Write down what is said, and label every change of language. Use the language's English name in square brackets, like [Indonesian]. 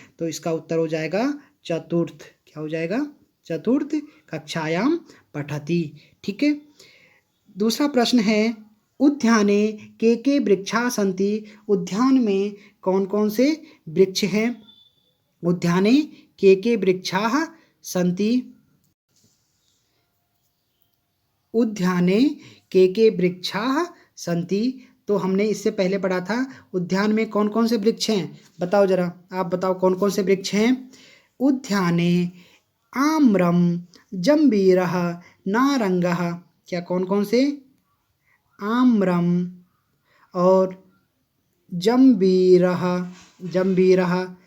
[Hindi] तो इसका उत्तर हो जाएगा चतुर्थ। क्या हो जाएगा? [Sanskrit] चतुर्थ कक्षायां पठति। [Hindi] ठीक है। दूसरा प्रश्न है [Sanskrit] उद्याने के वृक्षा सन्ति, [Hindi] उद्यान में कौन कौन से वृक्ष हैं? [Sanskrit] उद्याने के वृक्षाः सन्ति, उद्याने के वृक्षाः सन्ति। [Hindi] तो हमने इससे पहले पढ़ा था उद्यान में कौन कौन से वृक्ष हैं। बताओ जरा, आप बताओ कौन कौन से वृक्ष हैं। [Sanskrit] उद्याने आम्रम, जंबीरः, नारंगः। [Hindi] क्या कौन कौन से? [Sanskrit] आम्रम और जंबीरः, जंबीरः।